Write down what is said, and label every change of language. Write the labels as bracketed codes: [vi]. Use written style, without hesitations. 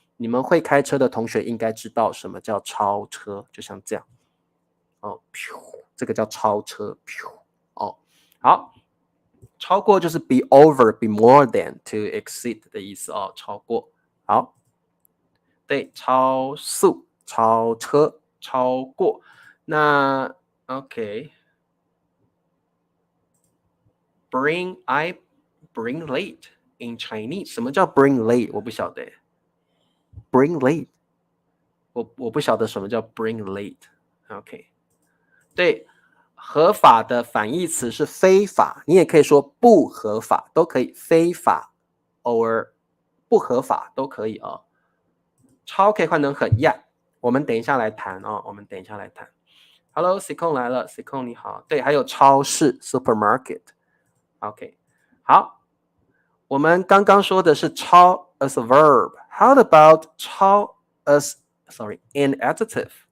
[zh] 你们会开车的同学应该知道什么叫超车，就像这样哦，这个叫超车哦。好，超过就是 [en] be over, be more than, to exceed [zh] 的意思哦，超过。好，对，超速、超车、超过。 [en] 那 OK，bring late in Chinese， [zh] 什么叫 [en] bring late？ [zh] 我不晓得。 [en] bring late， [zh] 我不晓得什么叫 bring late。OK， 对，合法的反义词是非法，你也可以说不合法，都可以，非法 or 不合法都可以哦。超可以换成很呀，我们等一下来谈哦，我们等一下来谈。 Hello， Sikon 来了 ，Sikon 你好。 对，还有超市 supermarket。OK， 好，我们刚刚说的是超 [en] as a verb，how about [zh] 超 [en] as an adjective？